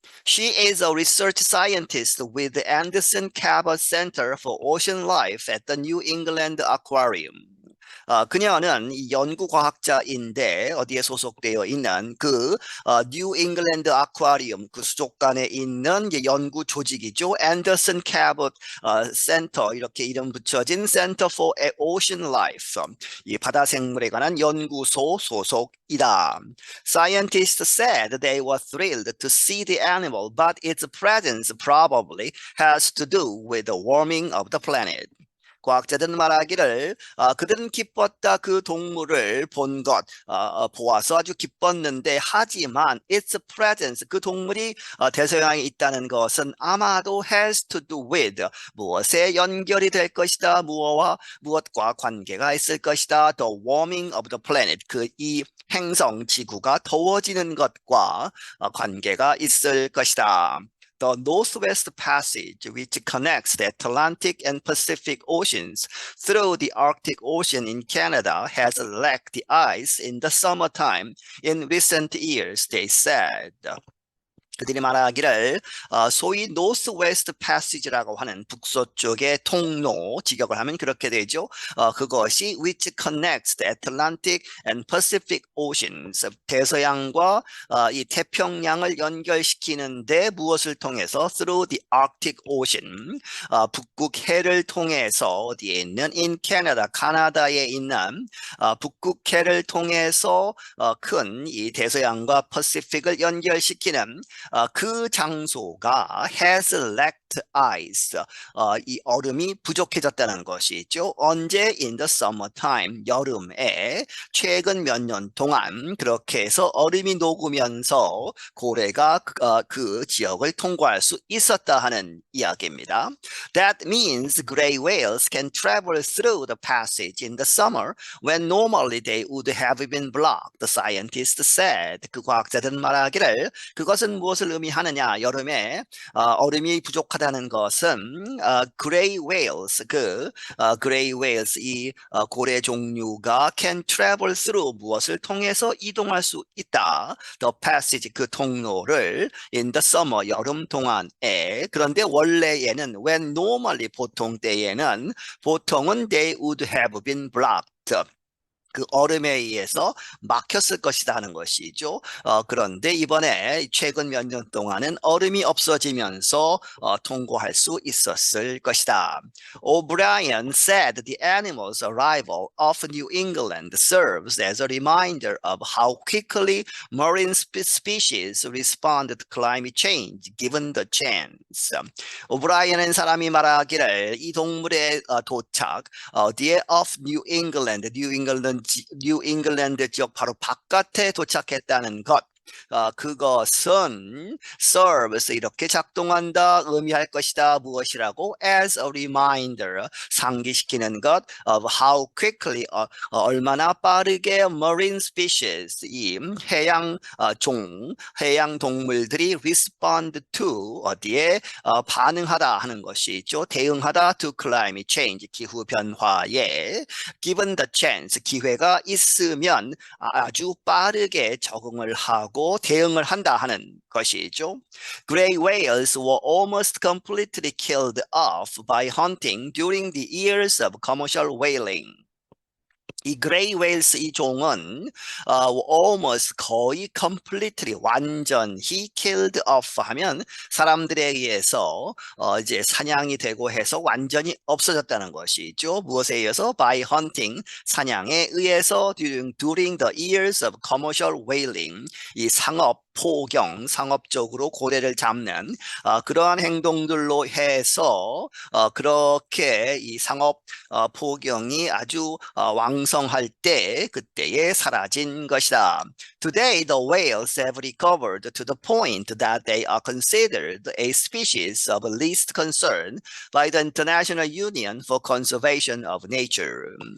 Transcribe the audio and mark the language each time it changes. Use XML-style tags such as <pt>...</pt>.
<en>She is a research scientist with the Anderson Cabot Center for Ocean Life at the New England Aquarium.</en> <ko>그녀는 연구과학자인데 어디에 소속되어 있는 그 뉴 잉글랜드 아쿠아리움 그 수족관에 있는 연구 조직이죠. 앤더슨 캐봇 센터 이렇게 이름 붙여진 Center for Ocean Life 이 바다 생물에 관한 연구소 소속이다.</ko> <en>Scientists said they were thrilled to see the animal, but its presence probably has to do with the warming of the planet.</en> <ko>과학자들은 말하기를 그들은 기뻤다 그 동물을 본 것 보아서 아주 기뻤는데 하지만</ko> <en>its presence</en> <ko>그 동물이 대서양에 있다는 것은 아마도</ko> <en>has to do with</en> <ko>무엇에 연결이 될 것이다 무엇과 관계가 있을 것이다</ko> <en>the warming of the planet</en> <ko>그 이 행성 지구가 더워지는 것과 관계가 있을 것이다.</ko> <en>The Northwest Passage, which connects the Atlantic and Pacific Oceans through the Arctic Ocean in Canada, has lacked the ice in the summertime in recent years, they said.</en> <ko>그들이 말하기를 소위 노스웨스트 패시지라고 하는 북서쪽의 통로 직역을 하면 그렇게 되죠. 그것이</ko> <en>which connects the Atlantic and Pacific Oceans</en> <ko>대서양과 이 태평양을 연결시키는데 무엇을 통해서</ko> <en>through the Arctic Ocean</en> <ko>북극해를 통해서 어디에 있는</ko> <en>in Canada</en> <ko>카나다에 있는 북극해를 통해서 큰 이 대서양과 퍼시픽을 연결시키는 그 장소가</ko> <en>has lacked ice.</en> <ko>이 얼음이 부족해졌다는 것이죠. 언제?</ko> <en>In the summertime.</en> <ko>여름에 최근 몇 년 동안 그렇게 해서 얼음이 녹으면서 고래가 그 지역을 통과할 수 있었다 하는 이야기입니다.</ko> <en>That means gray whales can travel through the passage in the summer when normally they would have been blocked. The scientist said.</en> <ko>그 과학자들은 말하기를 그것은 무엇을 의미하느냐? 여름에 얼음이 부족하다는 것은</ko> <en>gray whales gray whales</en> <ko>이 고래 종류가</ko> <en>can travel through</en> <ko>무엇을 통해서 이동할 수 있다.</ko> <en>The passage</en> <ko>그 통로를</ko> <en>in the summer</en> <ko>여름 동안에 그런데 원래에는</ko> <en>when normally</en> <ko>보통 때에는 보통은</ko> <en>they would have been blocked.</en> <ko>그 얼음에 의해서 막혔을 것이다 하는 것이죠. 그런데 이번에 최근 몇 년 동안은 얼음이 없어지면서 통과할 수 있었을 것이다.</ko> <en>O'Brien said the animal's arrival of New England serves as a reminder of how quickly marine species respond to climate change given the chance.</en> <ko>오브라이언은 사람이 말하기를 이 동물의 도착 어디에</ko> <en>of New England,</en> <ko>뉴 잉글랜드 지역 바로 바깥에 도착했다는 것 그것은 serves 이렇게 작동한다, 의미할 것이다. 무엇이라고?</ko> <en>As a reminder,</en> <ko>상기시키는 것</ko> <en>of how quickly,</en> <ko>얼마나 빠르게</ko> <en>marine species,</en> <ko>이 해양 해양 동물들이</ko> <en>respond to,</en> <ko>어디에 반응하다 하는 것이죠. 대응하다</ko> <en>to climate change,</en> <ko>기후 변화에</ko> <en>given the chance,</en> <ko>기회가 있으면 아주 빠르게 적응을 하고 대응을 한다 하는 것이죠.</ko> <en>Gray whales were almost completely killed off by hunting during the years of commercial whaling.</en> <ko>이 그레이 웨일스 이 종은 almost 거의 completely 완전히</ko> <en>killed off</en> <ko>하면 사람들에 의해서 이제 사냥이 되고 해서 완전히 없어졌다는 것이죠. 무엇에 의해서?</ko> <en>By hunting,</en> <ko>사냥에 의해서</ko> <en>during the years of commercial whaling,</en> <ko>이 포경, 상업적으로 고래를 잡는 그러한 행동들로 해서 그렇게 이 상업 포경이 아주 왕성할 때 그때에 사라진 것이다.</ko> <en>Today, the whales have recovered to the point that they are considered a species of least concern by the International Union for Conservation of Nature.</en>